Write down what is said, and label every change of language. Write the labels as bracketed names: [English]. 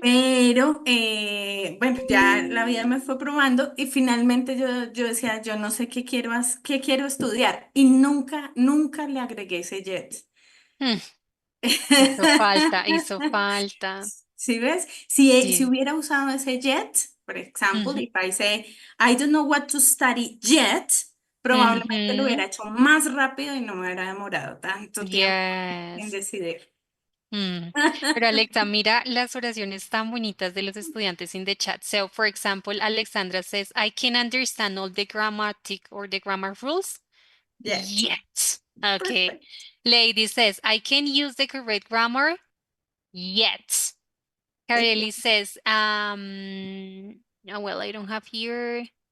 [Spanish] Pero, bueno, ya la vida me fue probando y finalmente yo decía, yo no sé qué quiero estudiar. Y nunca le agregué ese jet. Mm, hizo falta, hizo falta. ¿Sí ves? Si Sí. hubiera usado ese yet, por ejemplo, Ujú, [English] if I say, I don't know what to study yet, [Spanish] probablemente lo hubiera hecho más rápido y no me hubiera demorado tanto tiempo en decidir. Mm. Pero Alexa, mira las oraciones tan bonitas de los estudiantes [English] in the chat. So, for example, Alexandra says, I can understand all the grammatic or the grammar rules. Yet. Yet. Okay. Perfect. Lady says, I can use the correct grammar. Yet. Kareli says, oh, well, I don't have here.